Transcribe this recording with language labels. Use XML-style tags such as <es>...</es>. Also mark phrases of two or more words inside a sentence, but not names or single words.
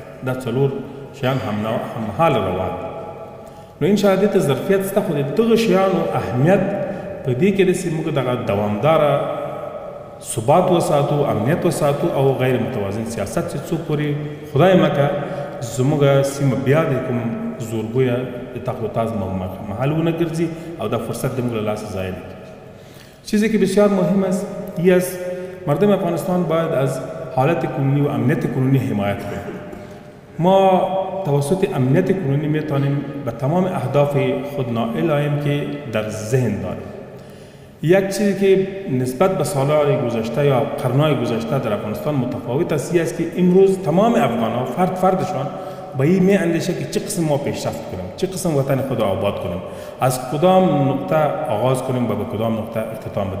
<ps>دا څلور شیان هممهاله روان دي. نو انشاءالله دې ته ظرفیت شته، خو د دغه شیانو اهمیت په دې کې ده چې موږ دغه دوامداره ثبات وساتو، امنیت وساتو او غیر متوازن سیاست چې څو پورې خدای مکه زموږ سیمه بیا د کوم زورگویا تخت و تاز محل ونه گرزی او دا فرصت دموږ له لاسه ضایع نه کړي.</ps> <fa>چیزی که بسیار مهم است مردم افغانستان باید از حالت کنونی و امنیت کنونی حمایت کنند. ما توسط امنیت کنونی میتوانیم به تمام اهداف خود نائل آییم که در ذهن داریم. یک چیزی که نسبت به سالهای گذشته یا قرنهای گذشته در افغانستان متفاوت است که امروز تمام افغان‌ها فردشان به این می اندیشه که چه قسم ما پیشرفت کنیم، چه قسم وطن خود آباد کنیم، از کدام نقطه آغاز کنیم و به کدام نقطه اختتام بدیم.</fa>